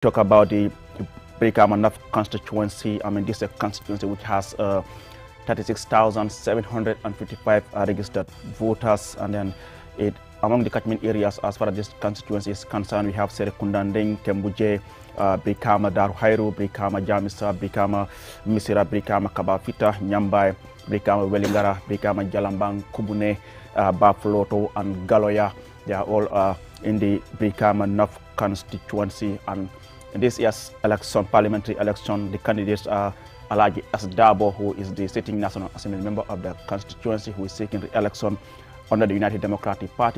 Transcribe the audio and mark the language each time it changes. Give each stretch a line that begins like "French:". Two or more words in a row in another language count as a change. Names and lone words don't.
English: talk about the Brikama North constituency. I mean, this is a constituency which has 36,755 registered voters, and then among the catchment areas as far as this constituency is concerned, we have Serekundanding, Kembuje, Brikama Daruhairu, Brikama Jamisa, Brikama Misira, Brikama Kabafita, Nyambai, Brikama Welingara, Brikama Jalambang, Kubune, Bafloto, and Galoya. They are all in the Brikama North constituency. And in this year's election, parliamentary election, the candidates are Alaji Asdabo, who is the sitting National Assembly member of the constituency, who is seeking re-election under the United Democratic Party.